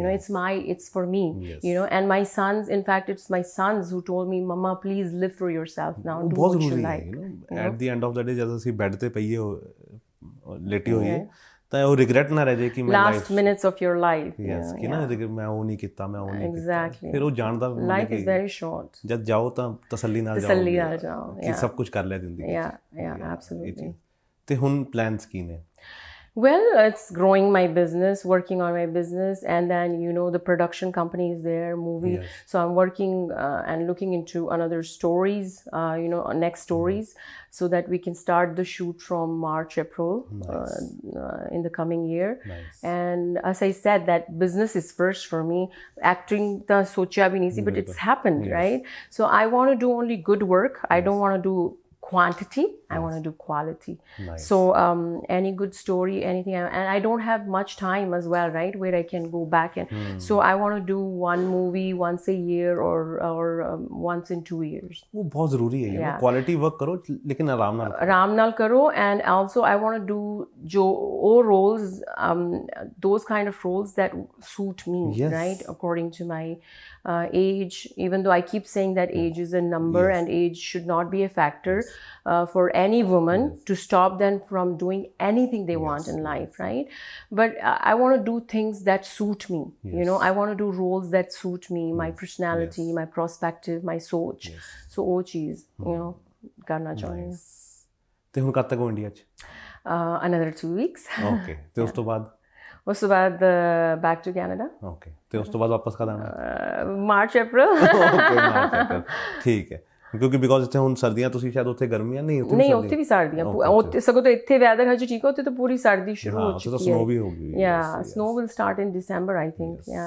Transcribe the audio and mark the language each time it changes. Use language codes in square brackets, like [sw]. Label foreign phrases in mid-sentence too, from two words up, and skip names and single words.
[en] it's for me। and my sons, in fact it's my sons who told me mama please live for yourself now, do what you like। at the end of the day [pa] ਜਦੋਂ ਅਸੀਂ ਬੈੱਡ ਤੇ ਪਈਏ ਲੇਟੀ ਹੋਈਏ ਤਾਂ ਉਹ ਰਿਗਰੈਟ ਨਾ ਰਹਿ ਜਾਏ ਕਿ ਮੈਂ [en] last minutes of your life [pa] ਕਿ ਨਾ ਮੈਂ ਉਹ ਨਹੀਂ ਕੀਤਾ, ਮੈਂ ਉਹ ਨਹੀਂ ਕੀਤਾ। ਫਿਰ ਉਹ ਜਾਣਦਾ [en] life is very short. [pa] ਜਦ ਜਾਓ ਤਾਂ ਤਸੱਲੀ ਨਾਲ ਜਾਓ ਕਿ ਸਭ ਕੁਝ ਕਰ ਲਿਆ ਜ਼ਿੰਦਗੀ। [en] ਐਬਸੋਲੂਟਲੀ। [pa] ਤੇ ਹੁਣ ਪਲਾਨਸ ਕੀ ਨੇ? [en] Well, it's growing my business, working on my business, and then the production company is there, movie. Yes. So I'm working and looking into another stories, next stories, so that we can start the shoot from March, April in the coming year. Nice. And as I said, that business is first for me. [pa] Acting ਤਾ ਸੋਚਾ ਭੀ ਨਹੀਂ ਸੀ, [en] but it's happened, right? So I want to do only good work. I don't want to do quantity. I want to do quality. Nice. So any good story, anything, and I don't have much time as well, right, where I can go back and so I want to do one movie once a year or once in 2 years. [hi] वो बहुत ज़रूरी है, [en] Yeah. quality work [hi] करो लेकिन आराम नाल karo. [en] And also I want to do jo roles, those kind of roles that suit me. Yes. Right, according to my age, even though I keep saying that age is a number and age should not be a factor for any woman to stop them from doing anything they want in life, right? But I want to do things that suit me. I want to do roles that suit me, my personality, my perspective, my soch. [hi] So वो चीज़ करना चाहूँगी मैं। [pa] ਤੇ ਹੁਣ ਕਦ ਤੱਕ ਹੋ ਇੰਡੀਆ 'ਚ? [en] Another 2 weeks. [pa] ਓਕੇ, ਤੇ ਉਸ ਤੋਂ ਬਾਅਦ? ਉਸ ਤੋਂ ਬਾਅਦ [en] back to Canada. [pa] ਓਕੇ, ਤੇ ਉਸ ਤੋਂ ਬਾਅਦ ਵਾਪਸ ਕਦ ਆਉਣਾ? [en] March, April. [pa] ਓਕੇ, ਮਾਰਚ ਅਪ੍ਰੈਲ, ਠੀਕ ਹੈ। ਕਿਉਂਕਿ ਬਿਕੋਜ਼ ਇੱਥੇ ਹੁਣ ਸਰਦੀਆਂ, ਤੁਸੀਂ ਸ਼ਾਇਦ ਉੱਥੇ ਗਰਮੀਆਂ ਨਹੀਂ ਉੱਥੇ ਵੀ ਸਰਦੀਆਂ, ਉੱਥੇ ਸਗੋਂ ਤਾਂ ਇੱਥੇ ਵੈਦਰ ਹਜੇ ਠੀਕ ਹੈ, ਉੱਥੇ ਤਾਂ ਪੂਰੀ ਸਰਦੀ ਸ਼ੁਰੂ ਹੋ ਚੁੱਕੀ ਹੈ। ਸਨੋ ਵੀ ਹੋ ਗਈ। [en] ya snow will start in December I think. ਯਾ